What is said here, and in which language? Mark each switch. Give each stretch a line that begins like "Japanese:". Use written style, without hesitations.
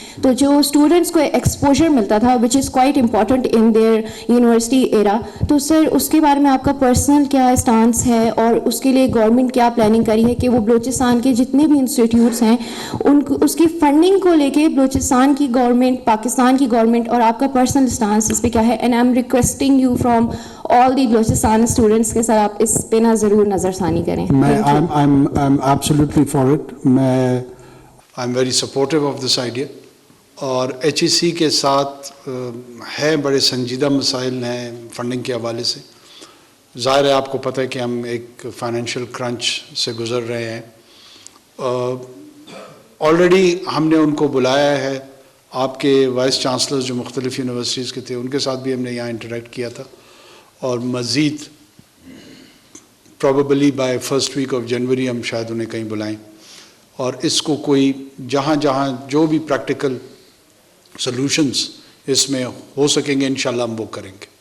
Urdu: تو جو اسٹوڈنٹس کو ایکسپوجر ملتا تھا
English: which is quite important in their university era,
Urdu: تو سر اس کے بارے میں آپ کا پرسنل کیا اسٹانس ہے, اور اس کے لیے گورنمنٹ کیا پلاننگ کری ہے کہ وہ بلوچستان کے جتنے بھی انسٹیٹیوٹس ہیں ان کو اس کی فنڈنگ کو لے کے بلوچستان کی گورنمنٹ, پاکستان کی گورنمنٹ, اور آپ کا پرسنل اسٹانس اس پہ کیا ہے.
English: and I am requesting you from all the Balochistan students
Urdu: کے سر آپ اس پہ نہ ضرور نظر ثانی کریں.
English: I'm absolutely for it. I'm very supportive of this idea.
Urdu: اور HEC کے ساتھ ہے بڑے سنجیدہ مسائل ہیں فنڈنگ کے حوالے سے. ظاہر ہے آپ کو پتہ ہے کہ ہم ایک فائنینشیل کرنچ سے گزر رہے ہیں. آلریڈی ہم نے ان کو بلایا ہے, آپ کے وائس چانسلرز جو مختلف یونیورسٹیز کے تھے ان کے ساتھ بھی ہم نے یہاں انٹریکٹ کیا تھا, اور مزید
English: probably by first week of January
Urdu: ہم شاید انہیں کہیں بلائیں, اور اس کو کوئی جہاں جہاں جو بھی پریکٹیکل سلوشنز اس میں ہو سکیں گے انشاءاللہ ہم وہ کریں گے.